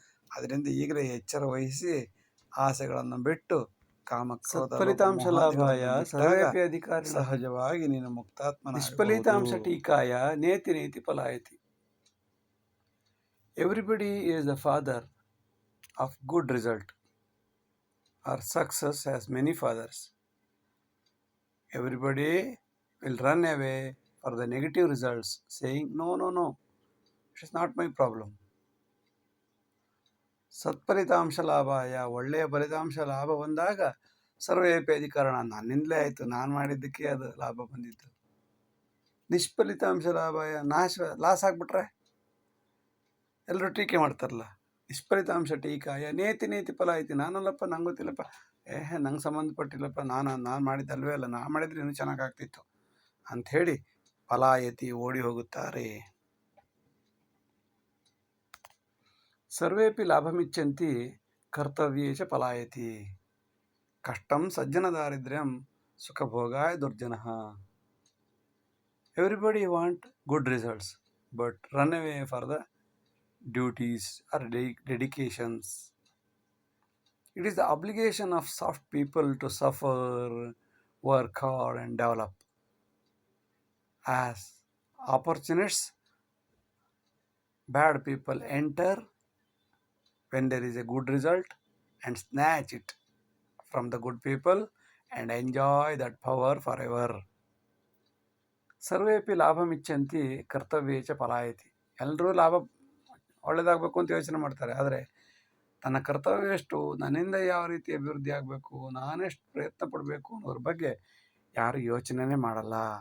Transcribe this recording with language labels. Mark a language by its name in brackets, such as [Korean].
[Kannada] ಅದರಿಂದ ಈಗಲೇ ಎಚ್ಚರ ವಹಿಸಿ ಆಸೆಗಳನ್ನು ಬಿಟ್ಟು [Sanskrit] ಕಾಮಕ್ರೋಧ ಫಲಿತಾಂಶ ಲಾಭಾಯ ಸರ್ವೇಪಿ ಅಧಿಕಾರಿ ಸಹಜವಾಗಿ ನೀನು ಮುಕ್ತಾತ್ಮನ. ನಿಷ್ಫಲಿತಾಂಶ ಟೀಕಾಯ ನೇತಿ ನೇತಿ ಫಲಾಯತಿ. [English] Everybody is the father of good result. Our success has many fathers. Everybody will run away for the negative results, saying, no, it is not my problem. [Sanskrit] ಸತ್ಫಲಿತಾಂಶ ಲಾಭಾಯ, [Kannada] ಒಳ್ಳೆಯ ಫಲಿತಾಂಶ ಲಾಭ ಬಂದಾಗ [Sanskrit] ಸರ್ವೇಪಿ ಅಧಿಕಾರಣ, [Kannada] ನನ್ನಿಂದಲೇ ಆಯಿತು, ನಾನು ಮಾಡಿದ್ದಕ್ಕೆ ಅದು ಲಾಭ ಬಂದಿತ್ತು. [Sanskrit] ನಿಷ್ಫಲಿತಾಂಶ ಲಾಭಾಯ, [Kannada] ಲಾಸ್ ಆಗಿಬಿಟ್ರೆ ಎಲ್ಲರೂ ಟೀಕೆ ಮಾಡ್ತಾರಲ್ಲ. [Sanskrit] ನಿಷ್ಫಲಿತಾಂಶ ಟೀಕಾಯ ನೇತಿ ನೇತಿ ಫಲ ಐತಿ. [Kannada] ನಾನಲ್ಲಪ್ಪ, ನಂಗೆ ಗೊತ್ತಿಲ್ಲಪ್ಪ, ನಂಗೆ ಸಂಬಂಧಪಟ್ಟಿಲ್ಲಪ್ಪ, ನಾನು ಮಾಡಿದ್ದಲ್ವೇ ಅಲ್ಲ, ನಾನು ಮಾಡಿದ್ರೆ ಇನ್ನೂ ಚೆನ್ನಾಗಾಗ್ತಿತ್ತು ಅಂಥೇಳಿ [Sanskrit] ಫಲಾಯತಿ [Kannada] ಓಡಿ ಹೋಗುತ್ತಾರೆ. [Sanskrit] ಸರ್ವೇಪಿ ಲಾಭಮಿಚ್ಚಂತಿ ಕರ್ತವ್ಯೇಚ ಫಲಾಯತಿ. ಕಷ್ಟಂ ಸಜ್ಜನ ದಾರಿದ್ರ್ಯಂ ಸುಖಭೋಗಾಯ ದುರ್ಜನಃ. [English] Everybody want good results but run away for the duties or dedications. It is the obligation of soft people to suffer, work hard and develop. As opportunists, bad people enter when there is a good result and snatch it from the good people and enjoy that power forever. [Sanskrit] ಸರ್ವೇಪಿ ಲಾಭಮಿಚ್ಚಂತಿ ಕರ್ತವ್ಯೇಚ ಫಲಾಯತಿ. [Kannada] ಎಲ್ಲರೂ ಲಾಭ ಒಳ್ಳೆಯದಾಗಬೇಕು ಅಂತ ಯೋಚನೆ ಮಾಡ್ತಾರೆ, ಆದರೆ ತನ್ನ ಕರ್ತವ್ಯ ಎಷ್ಟು, ನನ್ನಿಂದ ಯಾವ ರೀತಿ ಅಭಿವೃದ್ಧಿ ಆಗಬೇಕು, ನಾನೆಷ್ಟು ಪ್ರಯತ್ನ ಪಡಬೇಕು ಅನ್ನೋದ್ರ ಬಗ್ಗೆ ಯಾರು ಯೋಚನೆನೇ ಮಾಡಲ್ಲ.